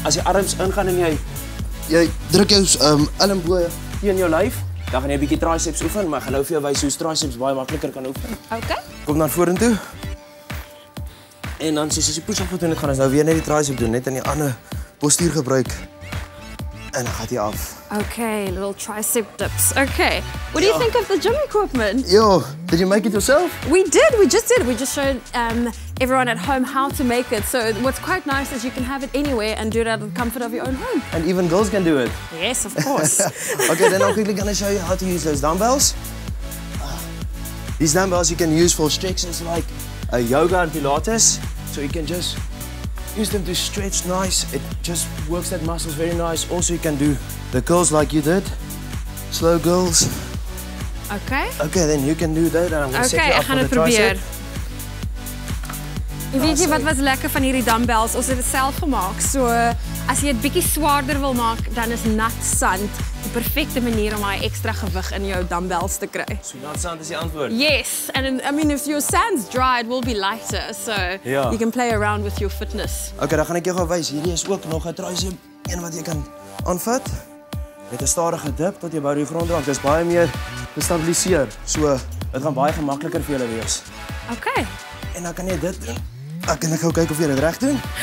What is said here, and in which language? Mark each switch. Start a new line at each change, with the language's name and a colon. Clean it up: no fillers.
Afrikaans: As die arms ingaan en jy druk jou elmboë teen jou lyf, dan gaan jy 'n bietjie triceps oefen, maar ek gaan nou vir jou wys hoe triceps baie makliker kan oefen. Okay. Kom dan vorentoe. En dan soos jy push-up doen, gaan ons nou weer net die tricep doen, net in die ander postuur gebruik. En dan gaan jy af.
English: Okay, little tricep dips. Okay. What do you think of the gym equipment? Yo, did you make it yourself? We just did. We just showed everyone at home how to make it. So what's quite nice is you can have it anywhere and do it out of the comfort of your own home. And even girls can do it. Yes, of course. Okay, then I'm quickly going to show you how to use those dumbbells. These dumbbells you can use for stretches like yoga and Pilates. So you can just use them to stretch nice. It just works that muscles very nice. Also you can do the curls like you did. Slow girls. Okay. Okay, then you can do that. And I'm going to set you up for the tricep.
Afrikaans: Weet jy wat was lekker van hierdie dumbbells? Ons het dit self gemaak. So as jy dit bietjie swaarder wil maak, dan is nat sand die perfekte manier om daai ekstra gewig in jou dumbbells te kry. So nat sand is die antwoord.
English: Yes, and I mean if your sand's dry, it will be lighter. So you can play around with your fitness.
Afrikaans: Okay, dan gaan ek jou gou wys. Hierdie is ook nog 'n tricep, een wat jy kan aanvat. Met 'n stadige dip tot jy by die grond raak. Dis baie meer gestabiliseer. So dit gaan baie gemakliker vir julle wees. Okay. En dan kan jy dit doen. Dan kan ek gou kyk of jy dit reg doen.